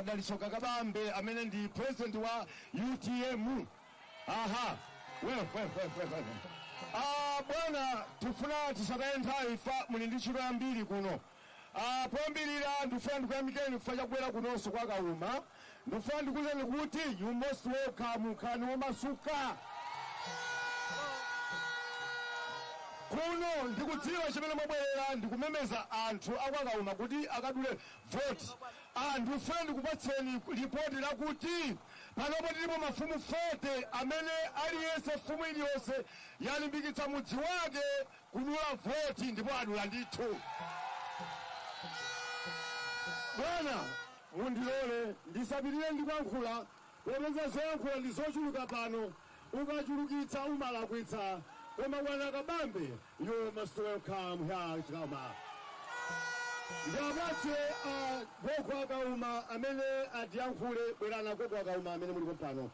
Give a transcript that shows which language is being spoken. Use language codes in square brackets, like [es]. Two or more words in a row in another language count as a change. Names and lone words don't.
[ny] Dalitso Kabambe amene ndi president wa UTM. Bwana tufuna tisataye nthawi fa muli ndi ntchito yambiri kuno. Poyambirira ndifuna ndikuyamikeni kufa chakwera kunonso kwa Kauma. Ndifuna ndikuwuzeni kuti [en] you most welcome [ny] nkhani womasuka. Kuno ndikudziwa chimene mwabwerera ndikumemeza anthu akwa Kauma kuti akadule vote. Ndifuna ndikupatseni ripoti lakuti panopo tilipo mafumu 40 amene aliyense fumu iliyonse yalimbikitsa mudzi wake kudula voti ndipo adula ndithu. Bwana mundilole ndisapirire ndikuyankhula popeza zoyankhula ndi zochuluka pano, ukachulukitsa umalakwitsa. Koma Bwana Kabambe, [en] you must welcome here to Kauma. [ny] Ndiyapatse gogo Kauma amene atiyankhule bwerana gogo Kauma amene mulipo pano.